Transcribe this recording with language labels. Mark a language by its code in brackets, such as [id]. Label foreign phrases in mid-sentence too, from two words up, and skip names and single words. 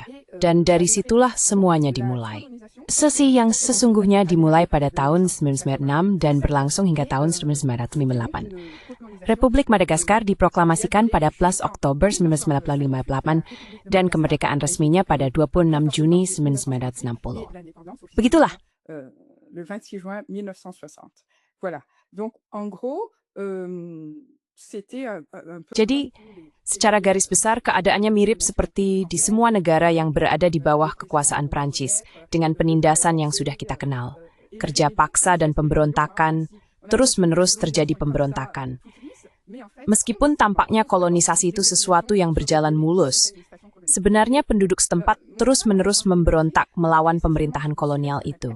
[id] Dan dari situlah semuanya dimulai. Sesi yang sesungguhnya dimulai pada tahun 1996 dan berlangsung hingga tahun 1958. Republik Madagaskar diproklamasikan pada 11 Oktober 1958 dan kemerdekaan resminya pada 26 Juni 1960. Begitulah. [fr] Le 26 juin 1960. Voilà. Donc en gros, [id] Jadi, secara garis besar keadaannya mirip seperti di semua negara yang berada di bawah kekuasaan Prancis, dengan penindasan yang sudah kita kenal. Kerja paksa dan pemberontakan, terus-menerus terjadi pemberontakan. Meskipun tampaknya kolonisasi itu sesuatu yang berjalan mulus, sebenarnya penduduk setempat terus-menerus memberontak melawan pemerintahan kolonial itu.